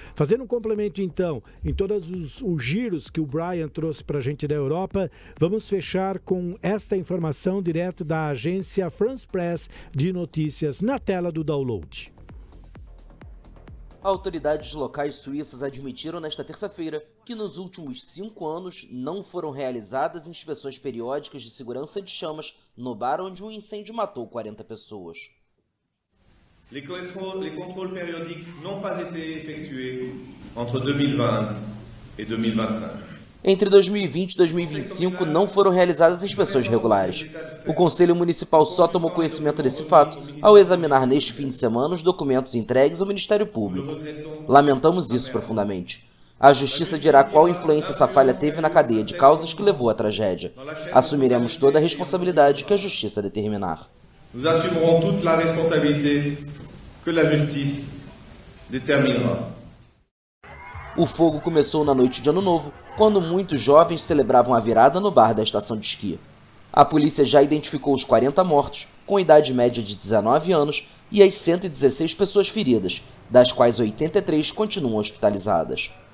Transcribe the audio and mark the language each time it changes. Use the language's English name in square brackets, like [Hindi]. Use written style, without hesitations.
[Portuguese] Fazendo um complemento, então, em todos os giros que o Brian trouxe para a gente da Europa, vamos fechar com esta informação direto da agência France Press de notícias na tela do download. Autoridades locais suíças admitiram nesta terça-feira que nos últimos 5 anos não foram realizadas inspeções periódicas de segurança de chamas no bar onde um incêndio matou 40 pessoas. [French] Les contrôles périodiques n'ont pas été effectués entre 2020 et 2025. [Portuguese] Entre 2020 e 2025 não foram realizadas inspeções regulares. O Conselho Municipal só tomou conhecimento desse fato ao examinar neste fim de semana os documentos entregues ao Ministério Público. Lamentamos isso profundamente. A Justiça dirá qual influência essa falha teve na cadeia de causas que levou à tragédia. Assumiremos toda a responsabilidade que a Justiça determinar. [French] Nous assumerons toute la responsabilité que la justice déterminera. [Portuguese] O fogo começou na noite de Ano Novo, quando muitos jovens celebravam a virada no bar da estação de esqui. A polícia já identificou os 40 mortos, com idade média de 19 anos, e as 116 pessoas feridas, das quais 83 continuam hospitalizadas.